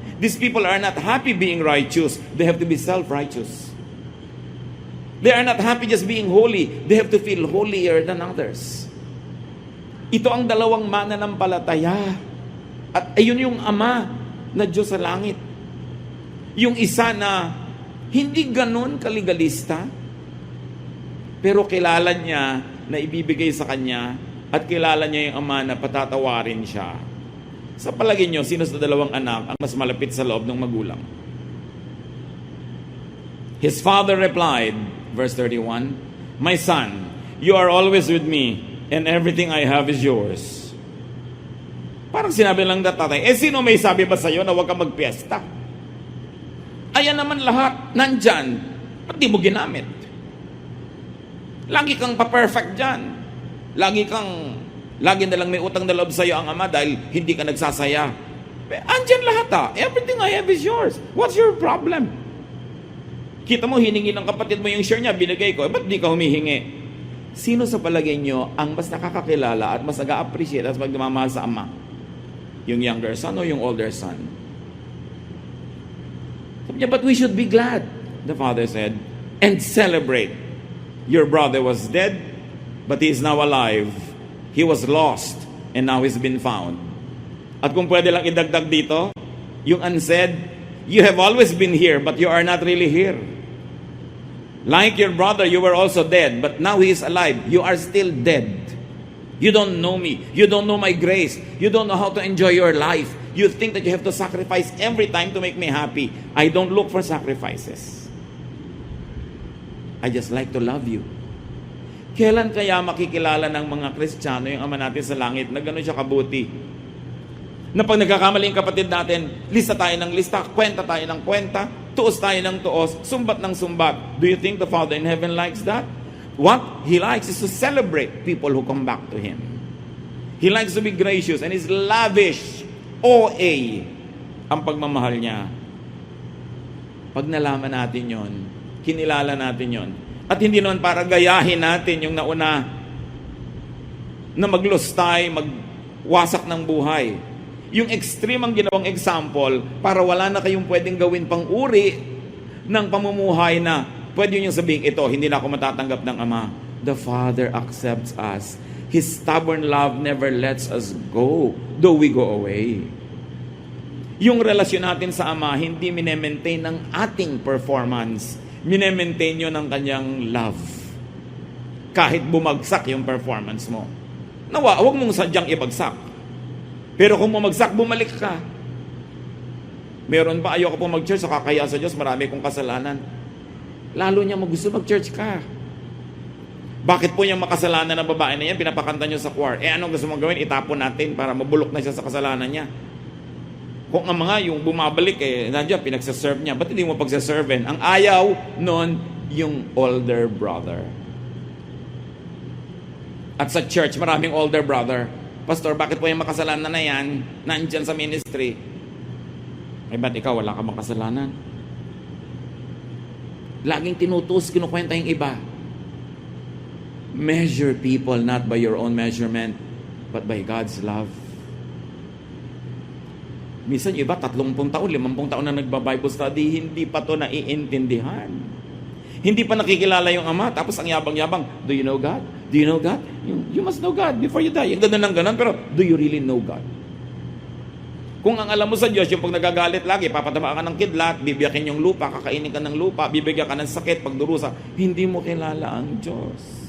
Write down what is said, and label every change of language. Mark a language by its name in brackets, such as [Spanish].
[English] These people are not happy being righteous. They have to be self-righteous. They are not happy just being holy. They have to feel holier than others. [Filipino] Ito ang dalawang mananampalataya. At ayun yung Ama na Diyos sa langit. Yung isa na hindi ganun kaligalista, pero kilala niya na ibibigay sa kanya at kilala niya yung Ama na patatawarin siya. Sa palagay niyo, sino sa dalawang anak ang mas malapit sa loob ng magulang? [English] His father replied, verse 31, "My son, you are always with me, and everything I have is yours." [Filipino] Parang sinabi lang na tatay, sino may sabi ba sa'yo na huwag kang magpiesta? Ayan naman lahat, nandyan. Ba't di mo ginamit? Lagi kang pa-perfect dyan. Lagi na lang may utang na loob sa'yo ang Ama dahil hindi ka nagsasaya. Andyan lahat [English] Everything I have is yours. What's your problem? [Filipino] Kita mo, hiningi ng kapatid mo yung share niya, binigay ko. Ba't di ka humihingi? Sino sa palagay nyo ang mas nakakakilala at mas nag-a-appreciate at magmamahal sa Ama? Yung younger son o yung older son? Sabi niya, [English] but we should be glad, the father said, and celebrate. Your brother was dead, but he is now alive. He was lost, and now he's been found. [Filipino] At kung pwede lang idagdag dito, yung unsaid, [English] you have always been here, but you are not really here. Like your brother, you were also dead, but now he is alive. You are still dead. You don't know me. You don't know my grace. You don't know how to enjoy your life. You think that you have to sacrifice every time to make me happy. I don't look for sacrifices. I just like to love you. [Filipino] Kailan kaya makikilala ng mga Kristiyano yung Ama natin sa langit na gano'n siya kabuti? Na pag nagkakamali yung kapatid natin, lista tayo ng lista, kwenta tayo ng kwenta, tuos tayo ng tuos, sumbat ng sumbat. [English] Do you think the Father in heaven likes that? What He likes is to celebrate people who come back to Him. He likes to be gracious and is lavish, OA, [Filipino] ang pagmamahal niya. Pag nalaman natin yon, kinilala natin yon, at hindi naman para gayahin natin yung nauna na maglustay, magwasak ng buhay. Yung extreme ang ginawang example para wala na kayong pwedeng gawin pang uri ng pamumuhay na pwede nyo sabihin, ito, hindi na ako matatanggap ng Ama. [English] The Father accepts us. His stubborn love never lets us go, though we go away. [Filipino] Yung relasyon natin sa Ama, hindi minemaintain ng ating performance. Minemaintain nyo ng kanyang love. Kahit bumagsak yung performance mo. Nawa, huwag mong sadyang ibagsak. Pero kung bumagsak, bumalik ka. Meron ba, ayoko po mag-church, so kakaya sa Diyos, marami kong kasalanan. Lalo niya gusto mag-church ka. Bakit po yung makasalanan ng babae na yan, pinapakanta niyo sa choir? Anong gusto mong gawin? Itapon natin para mabulok na siya sa kasalanan niya. Kung ang mga yung bumabalik, nandiyan, pinagsaserve niya. Ba't hindi mo pagsaserven? Ang ayaw nun, yung older brother. At sa church, maraming older brother. Pastor, bakit po yung makasalanan na yan, nandiyan sa ministry? Ba't ikaw, wala ka makasalanan? Laging tinutus, kinukwenta yung iba. [English] Measure people not by your own measurement, but by God's love. [Filipino] Minsan iba, 30 taon, 50 taon na nagba-Bible study, hindi pa to naiintindihan. Hindi pa nakikilala yung Ama, tapos ang yabang-yabang, [English] do you know God? [Filipino] Do you know God? [English] You must know God before you die. [Filipino] Yung ganda ng ganon, pero [English] do you really know God? [Filipino] Kung ang alam mo sa Diyos, yung pag nagagalit lagi, papataba ka ng kidlat, bibiyakin yung lupa, kakainin ka ng lupa, bibigyan ka ng sakit, pagdurusa, hindi mo kilala ang Diyos.